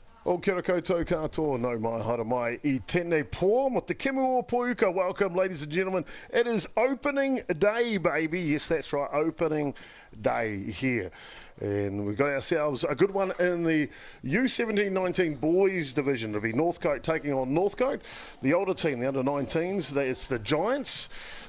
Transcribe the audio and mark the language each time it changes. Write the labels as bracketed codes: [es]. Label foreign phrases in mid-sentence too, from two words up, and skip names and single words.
[mi] O kia ora koutou katoa, no mai hara mai I tēnei pō, mo te kemu o Poiuka. [en] Welcome, ladies and gentlemen. It is opening day, baby. Yes, that's right, opening day here. And we've got ourselves a good one in the U17-19 boys division. It'll be Northcote taking on Northcote. The older team, the under-19s, it's the Giants.